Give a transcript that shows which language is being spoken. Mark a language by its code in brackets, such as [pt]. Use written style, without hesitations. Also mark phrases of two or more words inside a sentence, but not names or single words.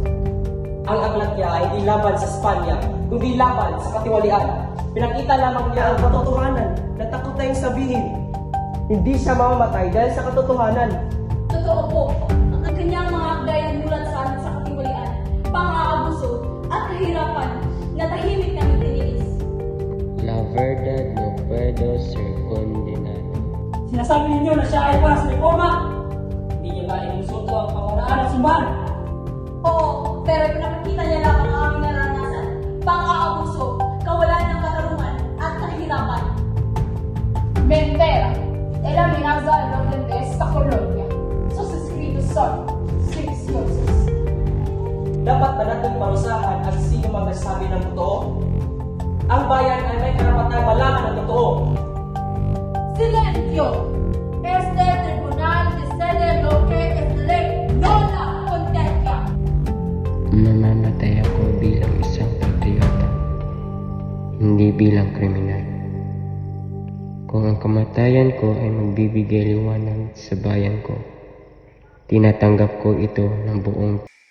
[tl] Ang aklat niya ay hindi laban sa Espanya, kundi laban sa katiwalian. Pinakita lamang niya ang katotohanan na takot tayong sabihin. Hindi siya mamamatay dahil sa katotohanan. Totoo po, ang kanyang mga akday ay mulat sa amin sa katiwalian, pang-aabuso at kahirapan na tahimik namin tiniis. [es] La verdad no puedo ser condenado. [tl] Sinasabi ninyo na siya ay para sa reforma. Hindi niyo ba inusulto ang pamahalaan ng simbahan? Oo, pero pinakikita niya lamang ang aming naranasan, pang-aabuso, kawalan ng katarungan at kahirapan. [es] Mentira. Él amenaza el orden de esta colonia. Sus escritos son sediciosos. [tl] Dapat ba natin parusahan ang sino mang nagsabi ng totoo? Ang bayan ay may karapatang malaman ng totoo. [es] Silencio. Este tribunal decide lo que es ley, no la contempla. [tl] Mamamatay ako bilang isang patriota, hindi bilang kriminal. Kung ang kamatayan ko ay magbibigay liwanag sa bayan ko, tinatanggap ko ito ng buong